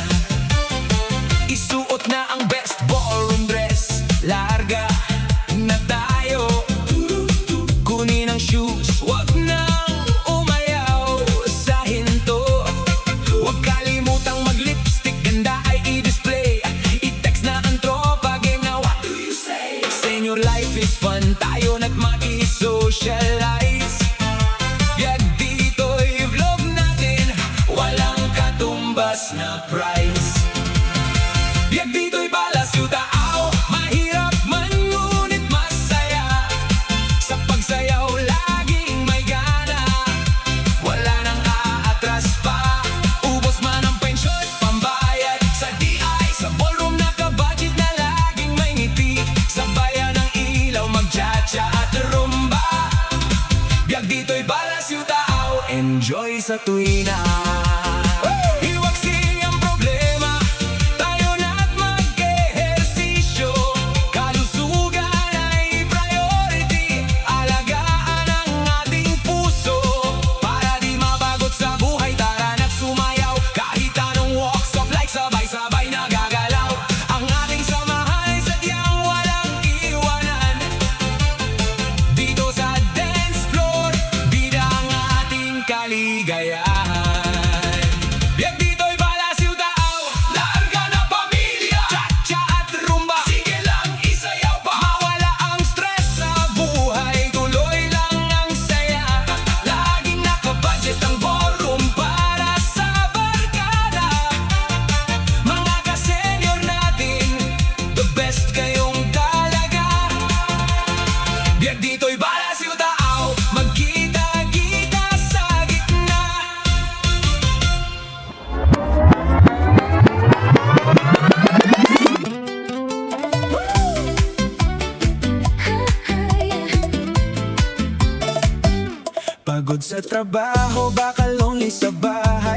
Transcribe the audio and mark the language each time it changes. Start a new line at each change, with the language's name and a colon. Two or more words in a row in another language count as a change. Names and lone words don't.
Filipino: Isuot na ang
English: best ballroom dress.
Filipino: Larga na tayo. Kunin ang shoes, wag nang umayaw sa hinto. Huwag kalimutang mag-lipstick, ganda ay i-display. I-text na ang tropa, game na
English: what do you say? Senior life is fun,
Filipino: tayo na't maki-socialize. Yag dito'y vlog natin, walang katumbas na prize. Yag dito'y balas yung tao, mahirap man ngunit masaya. Sa pagsayaw laging may gana, wala nang aatras pa. Ubos man ang pensyon, pambayad sa DI. Sa ballroom naka-budget na laging may ngiti. Sabayan ng ilaw, mag-cha-cha at rumba. Biyag dito'y balas yung tao, enjoy sa tuwina. Iwaksi ang problema, tayo na't mag-ehersisyo. Kalusugan ay priority, alagaan ang ating puso. Para di mabagot sa buhay, tara na't sumayaw. Kahit anong
English: walks of life,
Filipino: sabay-sabay nagagalaw. Ang ating samahan ay sadyang walang iwanan. Dito sa dance floor, bida ang ating kaligayahan. Biyag dito'y balas yung tao, larga na pamilya. Cha-cha at rumba, sige lang isayaw pa. Mawala ang stress sa buhay, tuloy lang ang saya. Laging nakabudget ang ballroom para sa barkada. Mga ka-senior natin,
English: the best
Filipino: kayong talaga. Biyag dito'y balas yung tao, magkita-kita sa gitna. Pagod sa trabaho, baka lonely sa bahay.